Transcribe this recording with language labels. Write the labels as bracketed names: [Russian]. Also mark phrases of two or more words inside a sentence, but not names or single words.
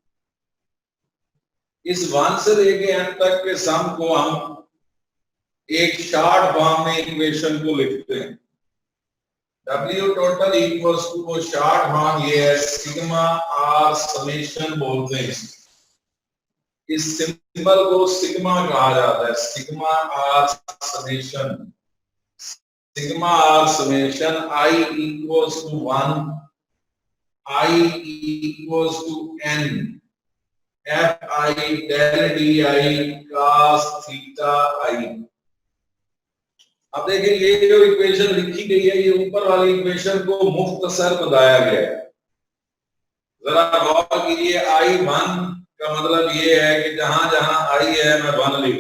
[Hindi] इस 1 से लेके n तक के सम को हम एक [English] short form [Hindi] में इक्वेशन को लिखते हैं। [English] W total equals to, [Hindi] वो [English] short form [Hindi] ये है [English] sigma or summation [Hindi] बोलते हैं। इस सिंबल को सिग्मा कहा जाता है, [English] sigma or summation. sigma or summation I equals to 1, I equals to n Fi del di cos थीटा I। [Hindi] अब देखिए ये जो इक्वेशन लिखी गई है, ये ऊपर वाली इक्वेशन को मुख्तसर बताया गया है। जरा गौर कीजिए, I1 का मतलब ये है कि जहां जहां I है मैं 1 लिखूं।